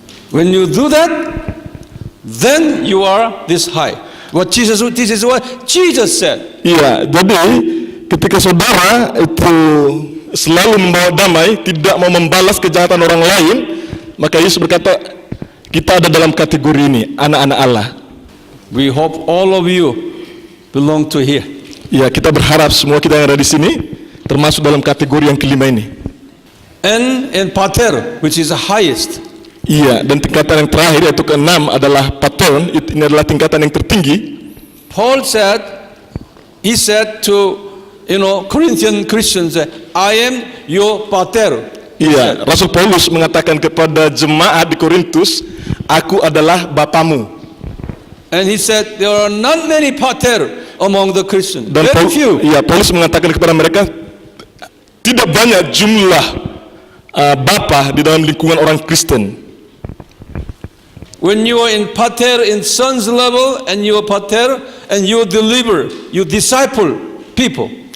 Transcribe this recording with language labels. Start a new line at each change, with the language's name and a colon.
English: When you do that, then you are this high. This is what Jesus said.
Indonesian: Iya, jadi ketika saudara itu selalu membawa damai, tidak mau membalas kejahatan orang lain, maka Yesus berkata, kita ada dalam kategori ini, anak-anak Allah.
English: We hope all of you belong to here.
Indonesian: Ya, kita berharap semua kita yang ada di sini termasuk dalam kategori yang kelima ini.
English: And pater, which is the highest.
Indonesian: Iya, dan tingkatan yang terakhir yaitu keenam adalah patron. Ini adalah tingkatan yang tertinggi.
English: Paul said, he said to Corinthian Christians, I am your pater.
Indonesian: Iya, Rasul Paulus mengatakan kepada jemaat di Korintus, aku adalah bapamu.
English: And he said, there are not many pater among the Christians.
Indonesian: Dan
English: Very few.
Indonesian: Iya, Paulus mengatakan kepada mereka, tidak banyak jumlah bapa di dalam lingkungan orang Kristen.
English: When you are in pater, in son's level, and you are pater, and you deliver, you disciple people.